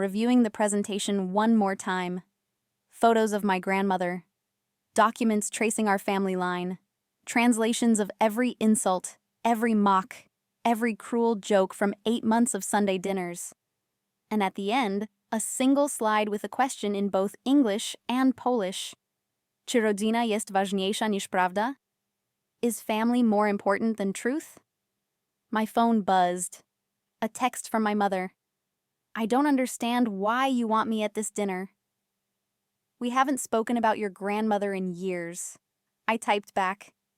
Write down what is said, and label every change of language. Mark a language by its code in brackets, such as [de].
[en] reviewing the presentation one more time. Photos of my grandmother. Documents tracing our family line. Translations of every insult, every mock, every cruel joke from 8 months of Sunday dinners. And at the end, a single slide with a question in both English and Polish. [pl] Czy rodzina jest ważniejsza niż prawda? [en] Is family more important than truth? My phone buzzed. A text from my mother. I don't understand why you want me at this dinner. We haven't spoken about your grandmother in years. I typed back.